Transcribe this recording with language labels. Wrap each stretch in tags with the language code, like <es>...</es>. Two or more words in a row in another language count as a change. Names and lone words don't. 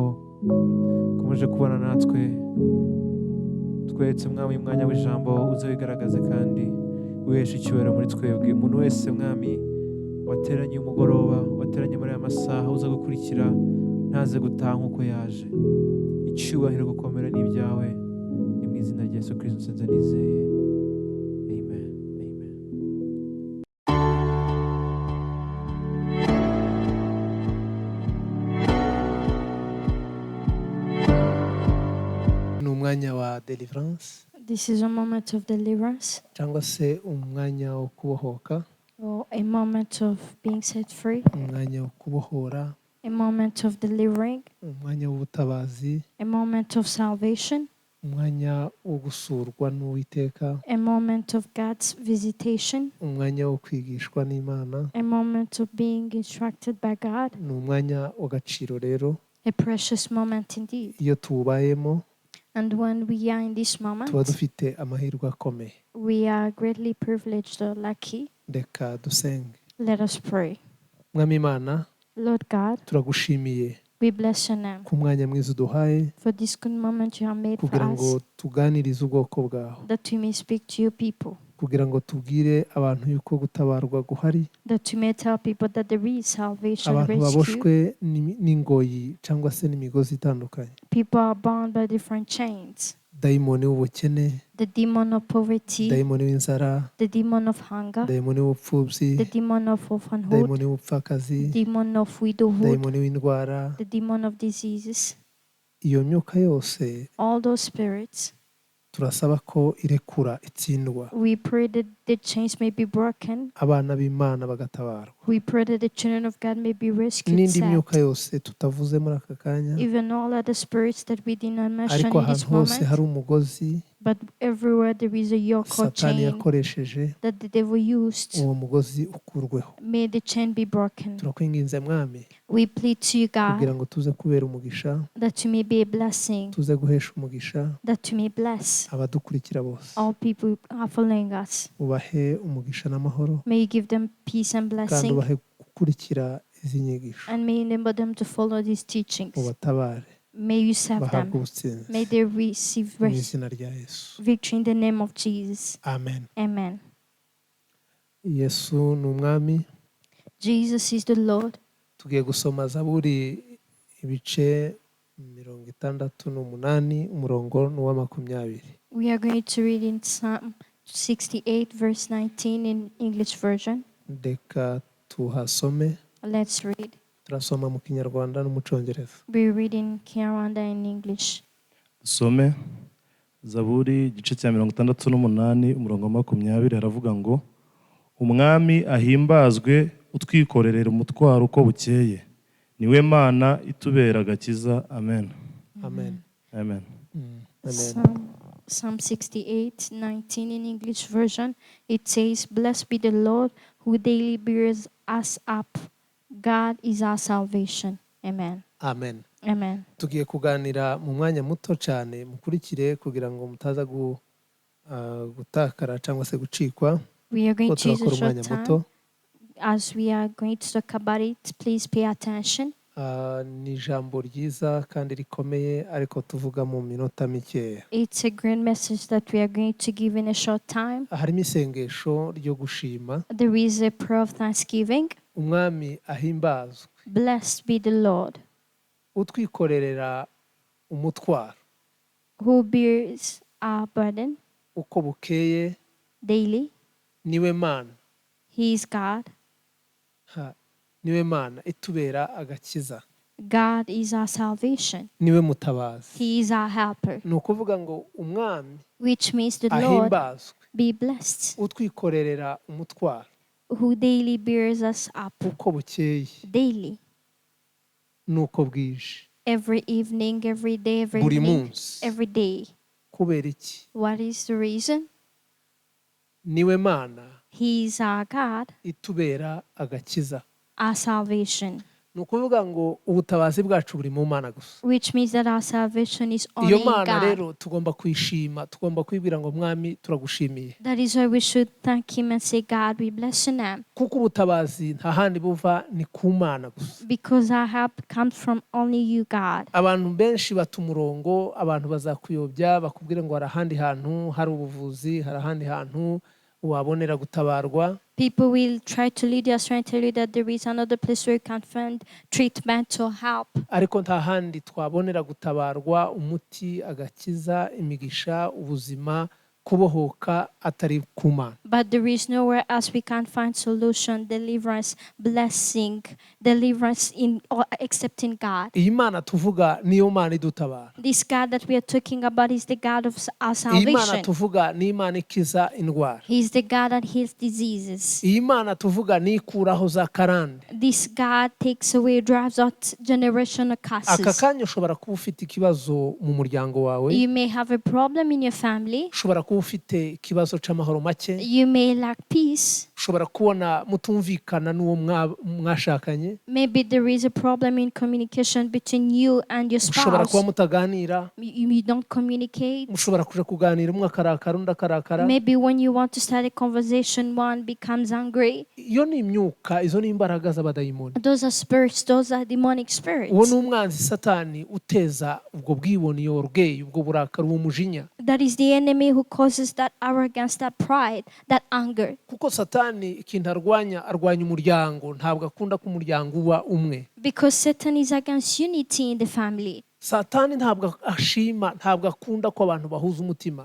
<rw>ukomeje kubana natwe twetse mwami umwanya w'ijambo uze wigaragaze kandi wihesha icyubahiro muri twebwe umuntu wese mwami wateranye umugoroba wateranye muri aya masaha uza gukurikira ntaze gutaha nk'uko yaje icyubahiro gukomera n'ibyawe ni mu izina rya Yesu Kristo nsenze nizeye amen amen. ni umwanya wa deliverance</rw> <en>This is a moment of deliverance</en> <rw>cyangwa se umwanya wo kubohoka,</rw> <en>or a moment of being set free,</en> <rw>umwanya wo kubohora,</rw> <en>a moment of delivering,</en> <rw>umwanya w'ubutabazi,</rw> <en>a moment of salvation,</en> <rw>umwanya wo gusurwa n'Uwiteka,</rw> <en>a moment of God's visitation,</en> <rw>umwanya wo kwigishwa n'Imana.</rw> <en>a moment of being instructed by God,</en> <rw>Ni umwanya w'agaciro rero,</rw> <en>a precious moment indeed.</en> <rw>iyo tuwubayemo</rw> <en>And when we are in this moment,</en> <rw>tuba dufite amahirwe akomeye.</rw> <en>we are greatly privileged or lucky.</en> <rw>Reka dusenge.</rw> <en>Let us pray.</en> <rw>Mwami Imana,</rw> <en>Lord God,</en> <rw>turagushimiye</rw> <en>we bless your name</en> <rw>ku mwanya mwiza uduhaye</rw> <en>for this good moment you have made for</en> <rw>kugira ngo</rw> <en>us,</en> <rw>tuganirize ubwoko bwawe,</rw> <en>that we may speak to your people,</en> <rw>kugira ngo tubwire abantu yuko gutabarwa guhari,</rw> <en>that we may tell people that there is salvation,</en> <rw>abantu</rw> <en>rescue.</en> <rw>baboshwe n'ingoyi cyangwa se n'imigozi itandukanye,</rw> <en>People are bound by different chains.</en> <rw>dayimoni w'ubukene,</rw> <en>The demon of poverty,</en> <rw>dayimoni w'inzara,</rw> <en>the demon of hunger,</en> <rw>dayimoni w'ubupfubyi,</rw> <en>the demon of orphanhood,</en> <rw>dayimoni w'ubupfakazi,</rw> <en>demon of widowhood,</en> <rw>dayimoni w'indwara.</rw> <en>the demon of diseases.</en> <rw>Iyo myuka yose</rw> <en>All those spirits,</en> <rw>turasaba ko irekura, itsindwa,</rw> <en>we pray that the chains may be broken.</en> <rw>abana b'Imana bagatabarwa.</rw> <en>We pray that the children of God may be rescued,</en> <rw>N'indi myuka</rw> <en>saved.</en> <rw>yose tutavuze muri aka kanya,</rw> <en>Even all other spirits that we did not mention</en> <rw>ariko</rw> <en>in this</en> <rw>ahantu hose hari</rw> <en>moment,</en> <rw>umugozi</rw> <en>but everywhere there is a yoke or</en> <rw>Satani</rw> <en>chain</en> <rw>yakoresheje,</rw> <en>that the devil used,</en> <rw>uwo mugozi ukurweho.</rw> <en>may the chain be broken.</en> <rw>Turakwinginze Mwami</rw> <en>We plead to you,</en> <rw>kugira</rw> <en>God,</en> <rw>ngo tuze kubera umugisha,</rw> <en>that you may be a blessing,</en> <rw>tuze guhesha umugisha</rw> <en>that you may bless</en> <rw>abadukurikira bose,</rw> <en>all people who are following us.</en> <rw>ubahe umugisha n'amahoro,</rw> <en>May you give them peace and</en> <rw>kandi</rw> <en>blessing,</en> <rw>ubahe gukurikira izi nyigisho,</rw> <en>and may you enable them to follow these teachings.</en> <rw>ubatabare,</rw> <en>May you save</en> <rw>bahabwe</rw> <en>them.</en> <rw>ubutsinzi</rw> <en>May they receive</en> <rw>mu izina rya Yesu,</rw> <en>victory in the name of Jesus.</en> <rw>amen.</rw> <en>Amen.</en> <rw>Yesu ni umwami.</rw> <en>Jesus is the Lord.</en> <rw>Tugiye gusoma Zaburi ibice 68 umurongo ni uwa 20.</rw> <en>We are going to read in Psalm 68, verse 19 in English version.</en> <rw>Reka tuhasome.</rw> <en>Let's read.</en> <rw>Turasoma mu Kinyarwanda no mu Cyongereza.</rw> <en>We read in Kinyarwanda and English.</en> <rw>Dusome Zaburi igice cya 68 umurongo wa 20 haravuga ngo umwami ahimbazwe utwikorerera umutwaro uko bukeye, niwe Mana itubera agakiza. Amen. Amen. Amen. Amen.</rw> <en>Psalm 68, 19 in English version. It says, "Blessed be the Lord who daily bears us up. God is our salvation." Amen. Amen. Amen.</en> <rw>Tugiye kuganira mu mwanya muto cyane, mukurikire kugira ngo mutaza gutakara cyangwa se gucikwa.</rw> <en>We are going</en> <rw>Ko</rw> <en>to use a</en> <rw>turakora</rw> <en>short</en> <rw>umwanya muto.</rw> <en>time. As we are going to talk about it, please pay attention.</en> <rw>Ni ijambo ryiza kandi rikomeye ariko tuvuga mu minota mikeya.</rw> <en>It's a great message that we are going to give in a short time.</en> <rw>Harimo isengesho ryo gushima.</rw> <en>There is a prayer of thanksgiving.</en> <rw>Umwami ahimbazwe</rw> <en>Blessed be the Lord</en> <rw>utwikorerera umutwaro</rw> <en>who bears our burden</en> <rw>uko bukeye,</rw> <en>daily.</en> <rw>niwe Mana.</rw> <en>He is God.</en> <rw>Niwe Mana itubera agakiza,</rw> <en>God is our salvation.</en> <rw>niwe mutabazi.</rw> <en>He is our helper,</en> <rw>Ni ukuvuga ngo umwami</rw> <en>which means the Lord,</en> <rw>ahimbazwe</rw> <en>be blessed,</en> <rw>utwikorerera umutwaro</rw> <en>who daily bears us up,</en> <rw>uko bukeye</rw> <en>daily,</en> <rw>nuko bwije,</rw> <en>every evening, every day, every</en> <rw>buri</rw> <en>evening,</en> <rw>munsi.</rw> <en>every day.</en> <rw>Kubera iki?</rw> <en>What is the reason?</en> <rw>Niwe Mana</rw> <en>He is our God,</en> <rw>itubera agakiza.</rw> <en>our salvation,</en> <rw>Ni ukuvuga ngo ubutabazi bwacu buri mu Mana gusa.</rw> <en>which means that our salvation is only</en> <rw>Iyo</rw> <en>in</en> <rw>Mana</rw> <en>God.</en> <rw>rero tugomba kuyishima, tugomba kwibwira ngo Mwami turagushimiye.</rw> <en>That is why we should thank Him and say, God, we bless your name.</en> <rw>Kuko ubutabazi nta handi buva ni ku Mana gusa.</rw> <en>Because our help comes from only you, God.</en> <rw>Abantu benshi bata umurongo, abantu bazakuyobya bakubwira ngo hari ahandi hantu hari ubuvuzi, hari ahandi hantu wabonera gutabarwa.</rw> <en>People will try to lead you astray and tell you that there is another place where you can find treatment or help.</en> <rw>Ariko nta handi twabonera gutabarwa, umuti, agakiza, imigisha, ubuzima, kubohoka atari ku Mana.</rw> <en>But there is nowhere else we can find solution, deliverance, blessing, deliverance except in God.</en> <rw>Iyi Mana tuvuga niyo Mana idutabara.</rw> <en>This God that we are talking about is the God of our</en> <rw>Iyi Mana</rw> <en>salvation.</en> <rw>tuvuga ni Imana ikiza indwara.</rw> <en>He is the God that heals diseases.</en> <rw>Iyi Mana tuvuga ni ikuraho za karande.</rw> <en>This God takes away, drives out generational</en> <rw>Aka</rw> <en>curses.</en> <rw>kanya ushobora kuba ufite ikibazo mu muryango wawe,</rw> <en>You may have a problem in your family.</en> <rw>ushobora kuba ufite ikibazo c'amahoro make,</rw> <en>You may lack peace.</en> <rw>ushobora kubona mutumvikana n'uwo mwashakanye,</rw> <en>Maybe there is a problem in communication between you and your</en> <rw>ushobora kuba</rw> <en>spouse.</en> <rw>mutaganira,</rw> <en>You don't communicate.</en> <rw>mushobora kuja kuganira umwe akarakara undi akarakara.</rw> <en>Maybe when you want to start a conversation, one becomes angry.</en> <rw>Iyo ni imyuka, izo ni imbaraga z'abadayimoni.</rw> <en>Those are spirits, those are demonic spirits.</en> <rw>Uwo ni umwanzi Satani uteza ubwo bwibone, iyo orgueil, ubwo burakari, uwo mujinya.</rw> <en>That is the enemy who causes that arrogance, that pride, that anger.</en> <rw>Kuko Satani ikintu arwanya umuryango, ntabwo akunda ko umuryango uba umwe.</rw> <en>Because Satan is against unity in the family.</en> <rw>Satani ntabwo ashima, ntabwo akunda ko abantu bahuza umutima.</rw>